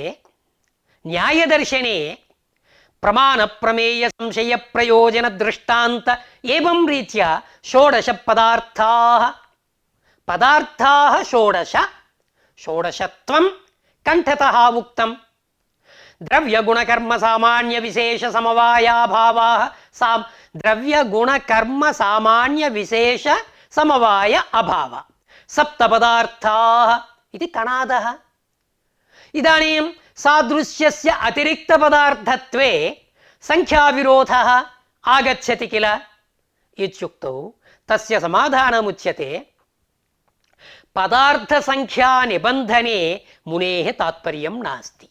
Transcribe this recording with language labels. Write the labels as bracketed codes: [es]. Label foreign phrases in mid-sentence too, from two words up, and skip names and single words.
[sa] न्यायदर्शने प्रमाणप्रमेयसंशयप्रयोजनदृष्टान्त एवं रीत्या षोडश पदार्थाः षोडश षोडशत्वं कण्ठतः उक्तम् ద్రవ్య గుణ కర్మ సామాన్య విశేష సమవాయాభావాః ద్రవ్య గుణ కర్మ సామాన్య విశేష సమవాయ అభావ సప్త పదార్థాః ఇది కణాదః. ఇదానీం సాదృశ్యస్య అతిరిక్త పదార్థత్వే సంఖ్యా విరోధः ఆగచ్చతి కిల ఇత్యుక్తౌ తస్య సమాధానముచ్యతే పదార్థ సంఖ్యా నిబంధనే మునేః తాత్పర్యం నాస్తి.